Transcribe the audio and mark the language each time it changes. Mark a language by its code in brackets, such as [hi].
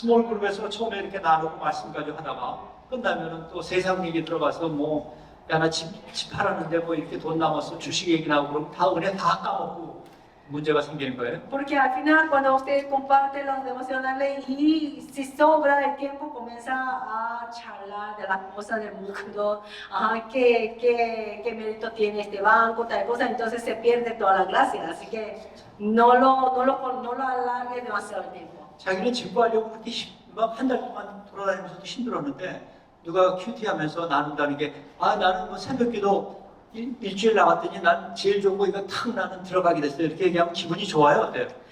[ko] 스몰 그룹에서 처음에 이렇게 나누고 말씀까지 하다가 끝나면은 또 세상 얘기 들어가서 뭐 야 나 집 팔았는데 뭐 이렇게 돈 남았어 주식 얘기 나오고 그럼 다 은혜 다 까먹고 문제가 생기는 거예요. [es] Porque al final cuando usted comparte los devocionales y si sobra el tiempo comienza a charlar de las cosas del mundo, qué mérito tiene este banco, tal cosa, entonces se pierde toda la gracia. Así que no lo alargue demasiado el tiempo. [ko] 자기는 진보하려고 그렇게 한 달 동안 돌아다니면서도 힘들었는데 누가 큐티 하면서 나눈다는 게 나는 뭐 새벽기도 일주일 나갔더니 난 제일 좋은 거 이거 탁 나는 들어가게 됐어요. 이렇게 얘기하면 기분이 좋아요, 어때요?